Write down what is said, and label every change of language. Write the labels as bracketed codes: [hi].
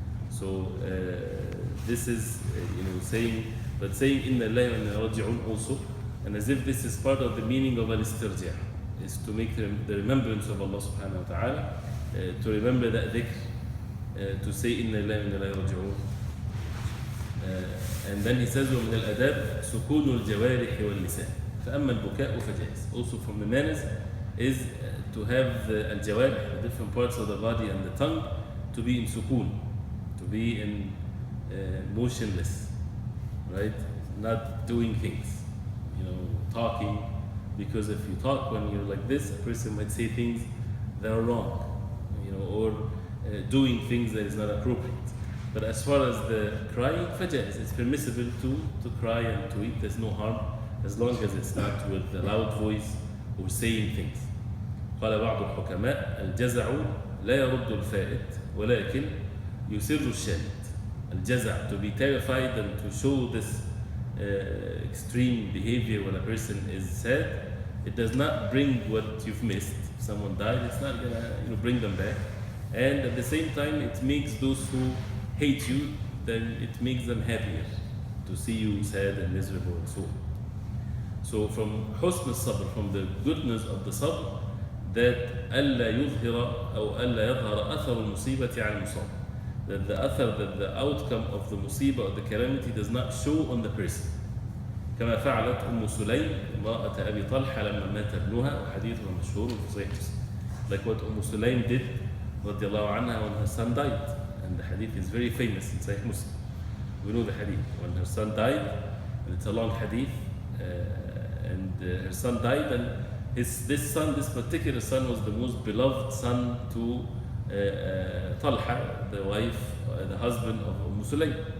[en] So this is, saying [ar] inna lillahi wa inna ilayhi raji'un [en] also, and as if this is part of the meaning of al-istirja', is to make the remembrance of Allah subhanahu wa ta'ala, to remember that dhikr, to say inna lillahi wa inna ilayhi raji'un. And then he says, [ar] وَمِنَ الْأَدَابِ سُكُونُ الْجَوَارِحِ وَاللِّسَانِ فَأَمَّا الْبُكَاءُ فَجَائِزٌ. [en] Also from the manners is to have the al-jawarih, the different parts of the body and the tongue, to be in sukoon, to be in motionless, right? Not doing things, talking, because if you talk when you're like this, a person might say things that are wrong, or doing things that is not appropriate. But as far as the crying, fajaiz, it's permissible to cry and to eat, there's no harm, as long as it's not with a loud voice or saying things. [ar] قال بعض الحكماء الجزع لا يرد الفائت ولكن يسر الشامت. [en] الجزع, to be terrified and to show this extreme behavior when a person is sad, it does not bring what you've missed. If someone died, it's not gonna bring them back. And at the same time, it makes those who hate you, then it makes them happier to see you sad and miserable and so on. So from [ar] husn al-sabr, [en] from the goodness of the sabr, that [ar] ألا يظهر أو ألا يظهر أثر المصيبة على المصاب. [en] That the outcome of the musibah or the calamity does not show on the person. [ar] كما فعلت أم سليم امرأة أبي طلحة لما مات ابنها وحديثها مشهور في صحيح مسلم. [en] Like what Sulaym did [ar] رضي الله عنها [en] when her son died, and the hadith is very famous in Sahih Muslim. We know the hadith when her son died, and it's a long hadith, and her son died, and this particular son was the most beloved son to Talha, the wife, the husband of Sulaym.